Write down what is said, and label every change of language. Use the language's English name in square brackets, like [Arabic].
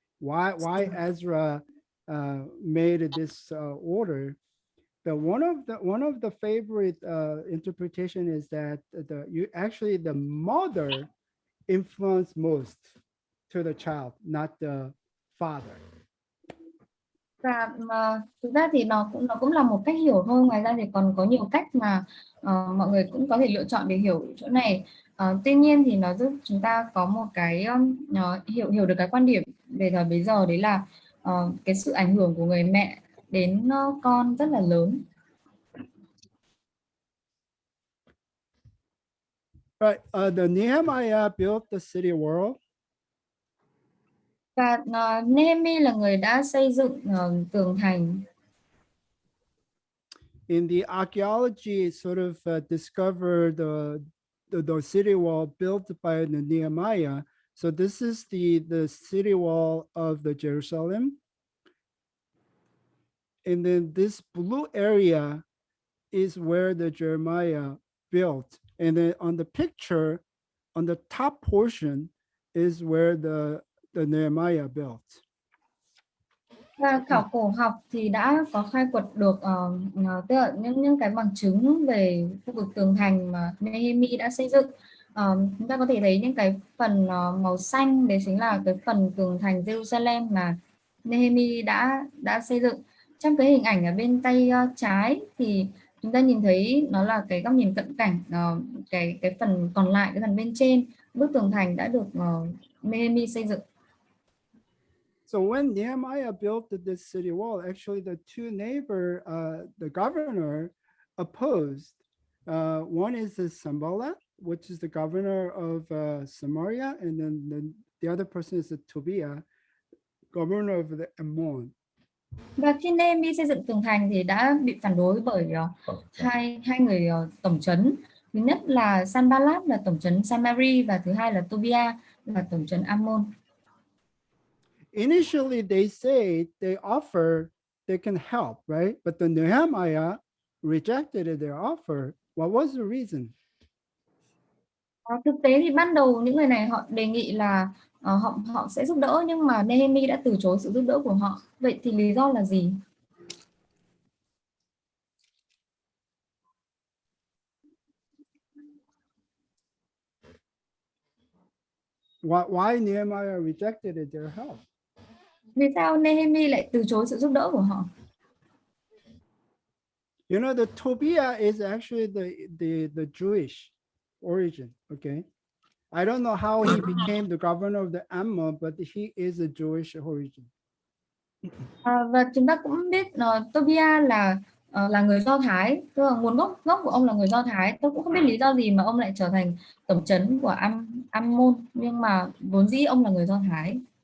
[English] Why Ezra made this order? One of the favorite interpretation is that the mother influenced most to the child, not the father. [Vietnamese] Và thực ra thì nó cũng là một cách hiểu thôi. Ngoài ra thì còn có nhiều cách mà mọi người cũng có thể lựa chọn để hiểu chỗ này. Tuy nhiên thì nó giúp chúng ta có một cái hiểu được cái quan điểm về thời bấy giờ, đấy là cái sự ảnh hưởng của người mẹ đến con rất là lớn. Right. [English] The Nehemiah built the city wall. [Vietnamese] Và Nehemi là người đã xây dựng tường thành. [English] In the archaeology, sort of discovered the city wall built by the Nehemiah. So this is the city wall of the Jerusalem. And then this blue area is where the Jeremiah built. And then on the picture, on the top portion is where the Nehemiah built. [Vietnamese] Và khảo cổ học thì đã có khai quật được tức là những cái bằng chứng về khu vực tường thành mà Nehemi đã xây dựng. Chúng ta có thể thấy những cái phần màu xanh, đấy chính là cái phần tường thành Jerusalem mà Nehemi đã xây dựng. Trong cái hình ảnh ở bên tay trái thì chúng ta nhìn thấy nó là cái góc nhìn cận cảnh, cái phần còn lại, cái phần bên trên bức tường thành đã được Nehemi xây dựng. [English] So when Nehemiah built this city wall, actually the two neighbor, the governor opposed. One is Sanballat, which is the governor of Samaria, and then the other person is Tobiah, governor of the Ammon. [Vietnamese] Và khi Nehemi xây dựng tường thành thì đã bị phản đối bởi hai người tổng trấn. Thứ nhất là Sanballat là tổng trấn Seminary và thứ hai là Tobiah là tổng trấn Ammon. [English] Initially, they say they offer they can help, right? But the Nehemiah rejected their offer. What was the reason? [Vietnamese] Thực tế thì ban đầu những người này họ đề nghị là họ sẽ giúp đỡ, nhưng mà Nehemi đã từ chối sự giúp đỡ của họ. Vậy thì lý do là gì? [English] Why Nehemiah rejected their help? [Vietnamese] Vì sao Nehemi lại từ chối sự giúp đỡ của họ? [English] You know, the Tobiah is actually the Jewish origin, okay? I don't know how he became the governor of the Ammon, but he is a Jewish origin. [Vietnamese] Và chúng ta cũng biết Tobiah là người Do Thái, tức là nguồn gốc của ông là người Do Thái. Tôi cũng không biết lý do gì mà ông lại trở thành tổng trấn của Ammon, nhưng mà vốn dĩ ông là người Do Thái.